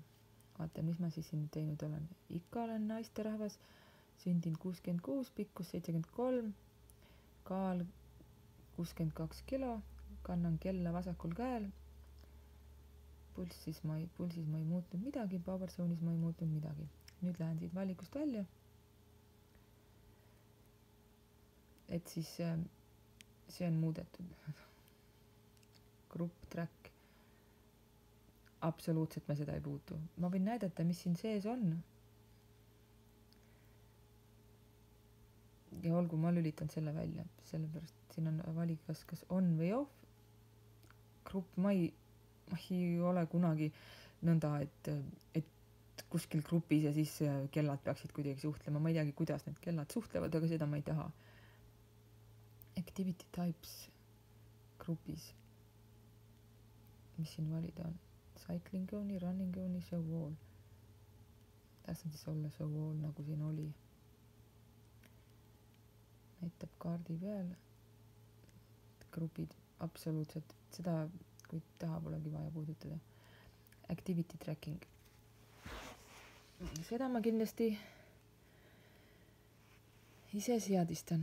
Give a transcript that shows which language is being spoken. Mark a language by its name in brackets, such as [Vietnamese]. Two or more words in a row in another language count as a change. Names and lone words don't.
[Estonian] Vaata, mis ma siis siin teinud olen. Ikka olen naisterahvas, sündinud 66, pikkus 73, kaal 62 kilo, kannan kella vasakul käel. Pulsis ma ei muutnud midagi, [English] power zone'is [Estonian] ma ei muutnud midagi. Nüüd lähen siit valikust välja. Et siis see on muudetud. [English] Group track. [Estonian] Absoluutselt ma seda ei puutu. Ma võin näidata, mis siin sees on. Ja olgu, ma lülitan selle välja. Sellepärast siin on valik kas on või off. Grupp, ma ei ole kunagi nõnda, et kuskil grupis ja siis kellad peaksid kuidagi suhtlema. Ma ei teagi, kuidas need kellad suhtlevad, aga seda ma ei taha. [English] Activity types [Estonian] grupis. Mis siin valida on? [English] Cycling only, running only, show all. [Estonian] las on siis olla [English] show all [Estonian] nagu siin oli. Näitab kaardi peal. Grupid, absoluutselt. Seda, kui taha polegi vaja puudutada. [English] Activity tracking. [Estonian] Seda ma kindlasti ise seadistan.